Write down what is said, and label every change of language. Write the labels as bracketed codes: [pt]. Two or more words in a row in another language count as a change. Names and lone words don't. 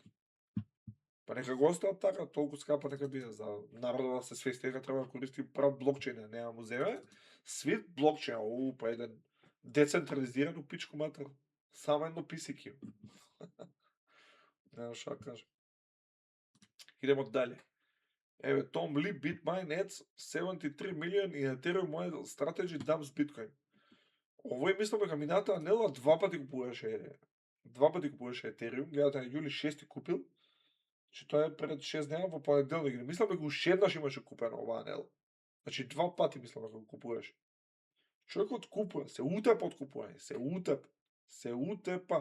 [mk] Па нека го остават така, толку скапа нека биде за народот да се свести дека треба да користи прав блокчейн, нема му земе. Swift блокчейн, па еден децентрализиран [sr] у пичку матер. [mk] Само едно писики. Нема што да кажам. [sr] Идемо дале. [mk] Еве, [en] Tom Lee, Bitmine adds 73 million in Ethereum model strategy dumps Bitcoin. [mk] Овој мислам дека минатата недела два пати купуваше Ethereum, гледате на јули 6 купил. Че тоа е пред 6 дена во понеделник. Мислам дека уште еднаш имаше купено оваа недела. Значи два пати мислам дека го купуваше. Човекот купува, се утепа од купување, се утепа.